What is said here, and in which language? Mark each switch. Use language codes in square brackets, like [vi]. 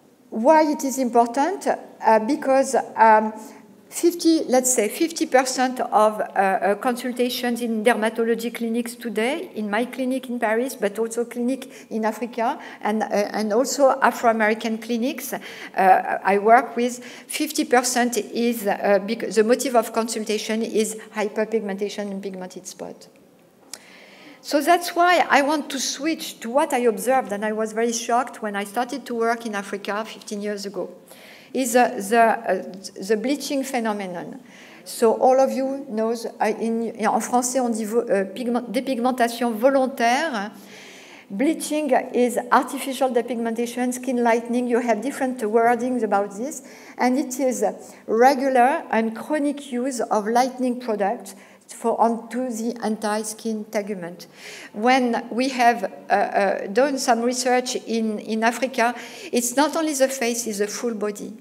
[en] Why it is important? Because 50% of consultations in dermatology clinics today, in my clinic in Paris, but also clinic in Africa, and also Afro-American clinics I work with, 50% is, because the motive of consultation is hyperpigmentation and pigmented spot. So that's why I want to switch to what I observed, and I was very shocked when I started to work in Africa 15 years ago, is the bleaching phenomenon. So all of you knows, [fr] en français on dit dépigmentation volontaire. [en] Bleaching is artificial depigmentation, skin lightening. You have different wordings about this, and it is regular and chronic use of lightening products onto the anti-skin tegument. When we have done some research in Africa, it's not only the face, it's the full body.